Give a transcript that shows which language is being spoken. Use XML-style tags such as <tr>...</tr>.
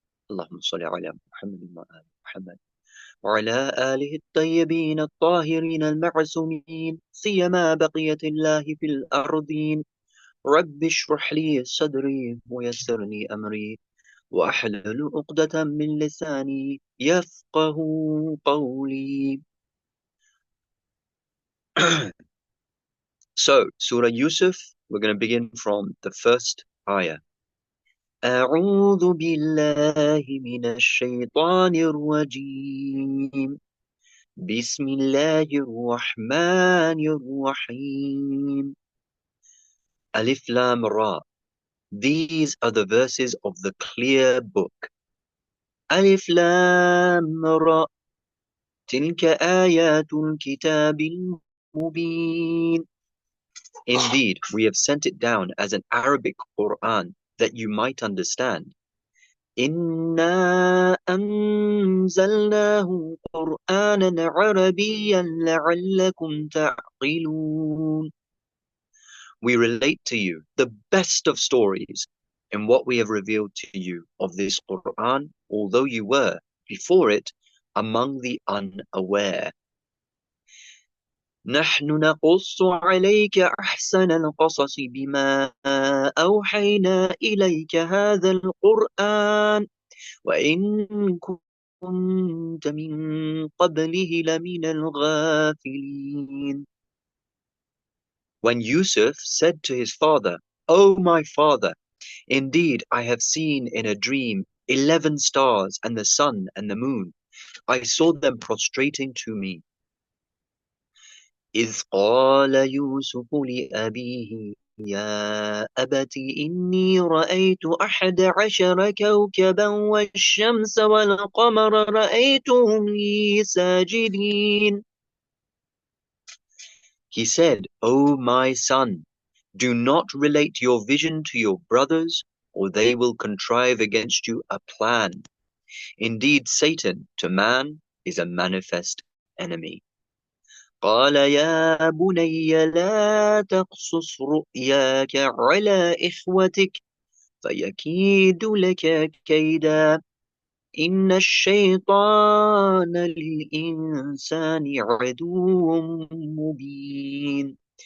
<ar>اللهم صل على محمد وآل محمد وعلى آله الطيبين الطاهرين المعصومين، سيما بقية الله في الأرضين. رب اشرح لي صدري ويسر لي أمري وأحلل عقدة من لساني يفقه قولي.</ar> <en>So, Surah Yusuf, we're going to begin from the first ayah.</en> <ar>أعوذ بالله من الشيطان الرجيم. بسم الله الرحمن الرحيم. Alif Lam Ra.</ar> <en>These are the verses of the clear book.</en> <ar>Alif Lam Ra. تلك آيات الكتاب المبين.</ar> <en>Indeed, we have sent it down as an Arabic Quran that you might understand.</en> <ar>إنا أنزلناه قرآنا عربيا لعلكم تعقلون.</ar> <en>We relate to you the best of stories in what we have revealed to you of this Quran, although you were, before it, among the unaware.</en> <ar>نحن نقص عليك أحسن القصص بما أوحينا إليك هذا القرآن وإن كنت من قبله لمن الغافلين.</ar> <en>When Yusuf said to his father, "O my father, indeed I have seen in a dream 11 stars and the sun and the moon. I saw them prostrating to me."</en> <ar>إذ قال يوسف لأبيه يا أبت إني رأيت 11 كوكبا والشمس والقمر رأيتهم لي ساجدين.</ar> <en>He said, "O my son, do not relate your vision to your brothers, or they will contrive against you a plan. Indeed, Satan to man is a manifest enemy."</en> <ar>قال يا بني لا تقصص رؤياك على إخوتك فيكيد لك كيدا إن الشيطان للإنسان عدو مبين.</ar>